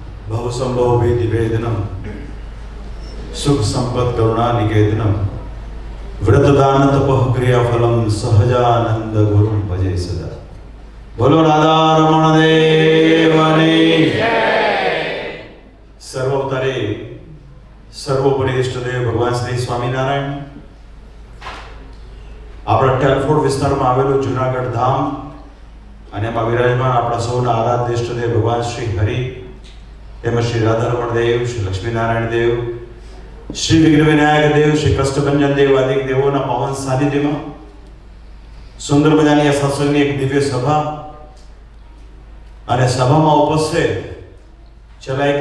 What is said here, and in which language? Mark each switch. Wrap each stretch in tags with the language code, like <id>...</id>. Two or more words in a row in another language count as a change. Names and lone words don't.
<sa>भवसंभव निवेदनम सुख संपत् करुणा निकेतनम व्रतदान तपः क्रियाफलम सहजानंद गुरु भजे सदा।</sa> <gu>બોલો રાધા રમણ દેવની જય। સર્વોત્તરે સર્વોપરિ ઇષ્ટદેવ ભગવાન શ્રી સ્વામીનારાયણ આપણા ટેલફોર્ડ વિસ્તારમાં આવેલું જૂનાગઢ ધામ અને એમાં વિરાજમાન આપણા સૌના આરાધ્ય ઇષ્ટદેવ ભગવાન શ્રી હરિ તેમજ શ્રી રાધારમણ દેવ, શ્રી લક્ષ્મીનારાયણ દેવ, શ્રી વિઘ્ન વિનાયક દેવ, શ્રી કષ્ટભંજન દેવ આદિ દેવોના પાવન સાનિધ્યમાં સુંદર મજાની આ સત્સંગની એક દિવ્ય સભા અને સભામાં ઉપસ્થિત છેલ્લા એક</gu>